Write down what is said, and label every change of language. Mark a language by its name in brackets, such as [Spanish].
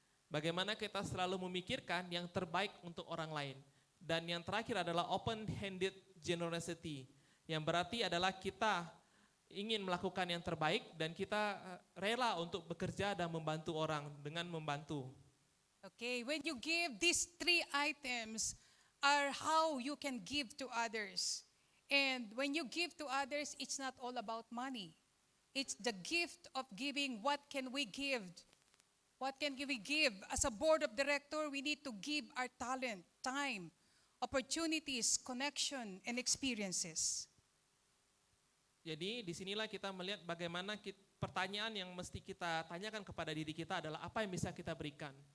[Indonesian] Bagaimana kita selalu memikirkan yang terbaik untuk orang lain. Dan yang terakhir adalah open-handed generosity, yang berarti adalah kita ingin melakukan yang terbaik dan kita rela untuk bekerja dan membantu orang dengan membantu. [English] Okay, when you give, these 3 items are how you can give to others. And when you give to others, it's not all about money. It's the gift of giving. What can we give? What can we give? As a board of director, we need to give our talent, time, opportunities, connection, and experiences. [Indonesian] Jadi disinilah kita melihat bagaimana pertanyaan yang mesti kita tanyakan kepada diri kita adalah apa yang bisa kita berikan.